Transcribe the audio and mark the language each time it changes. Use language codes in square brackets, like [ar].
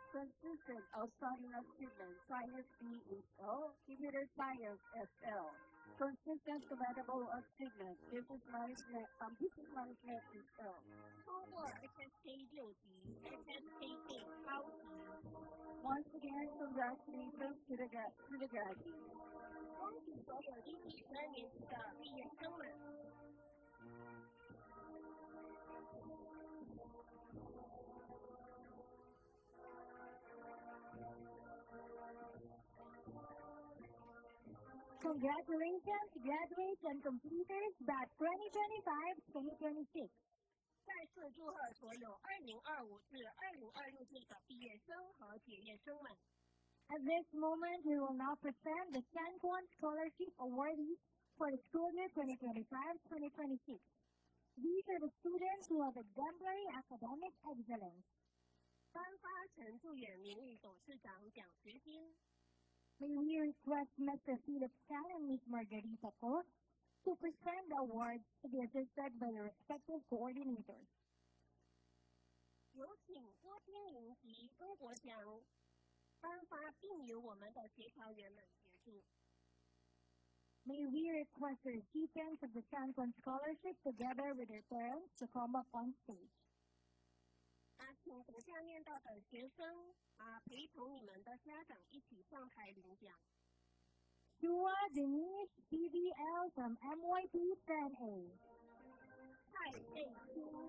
[en] Consistent Outstanding Achievement, Science B HO, Computer Science SL, Consistent Commendable Achievement, Business Management HL. [zh] 通过 HSK 六级、HSKK 高级。 [en] Once again, congratulations to the graduates. [zh] 恭喜所有第12年级的毕业生们。 [en] Congratulations, graduates and completers batch 2025-2026. [zh] 再次祝贺所有2025至2026届的毕业生和结业生们。 [en] At this moment, we will now present the San Juan Scholarship Awardees for the school year 2025-2026. These are the students who have exemplary academic excellence. [zh] 颁发陈祝远名誉董事长奖学金。 [en] May we request Mr. Philip Chan and Ms. Margarita Ko to present the awards to be assisted by the respective coordinators. [zh] 有请郭天林及中国祥颁发，并由我们的协调员们协助。 [en] May we request the recipients of the San Juan Scholarship together with their parents to come up on stage. [zh] 请等下念到的学生陪同你们的家长一起上台领奖。 [en] Shua Denise PBL from MYP 10A. [zh] 蔡佩清。